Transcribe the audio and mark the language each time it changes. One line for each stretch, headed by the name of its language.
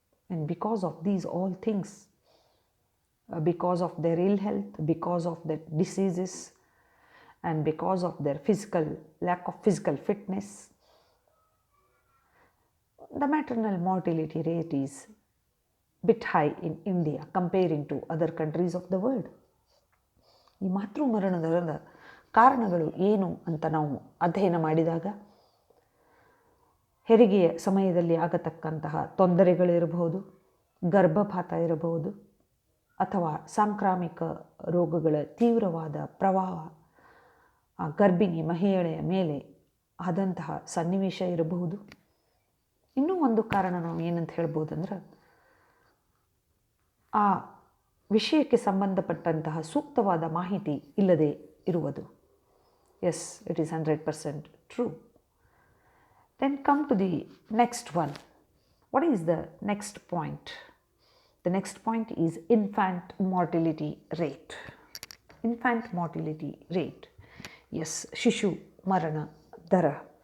English: And because of these all things, because of their ill health, because of their diseases, and because of their lack of physical fitness, the maternal mortality rate is bit high in India comparing to other countries of the world.
Kannada: ಈ ಮಾತೃಮರಣದ ಕಾರಣಗಳು ಏನು ಅಂತ ನಾವು ಅಧ್ಯಯನ ಮಾಡಿದಾಗ, ಹೆರಿಗೆಯ ಸಮಯದಲ್ಲಿ ಆಗತಕ್ಕಂತಹ ತೊಂದರೆಗಳಿರಬಹುದು, ಗರ್ಭಪಾತ ಇರಬಹುದು, ಅಥವಾ ಸಾಂಕ್ರಾಮಿಕ ರೋಗಗಳ ತೀವ್ರವಾದ ಪ್ರವಾಹ ಆ ಗರ್ಭಿಣಿ ಮಹಿಳೆಯ ಮೇಲೆ ಆದಂತಹ ಸನ್ನಿವೇಶ ಇರಬಹುದು. ಇನ್ನೂ ಒಂದು ಕಾರಣ ನಾವು ಏನಂತ ಹೇಳ್ಬೋದಂದ್ರೆ, ಆ ವಿಷಯಕ್ಕೆ ಸಂಬಂಧಪಟ್ಟಂತಹ ಸೂಕ್ತವಾದ ಮಾಹಿತಿ ಇಲ್ಲದೆ ಇರುವುದು.
English: Yes, it is 100% true. Then come to the next one. What is the next point? The next point is infant mortality rate. Infant mortality rate. Yes,
Kannada: Shishu Marana Dara.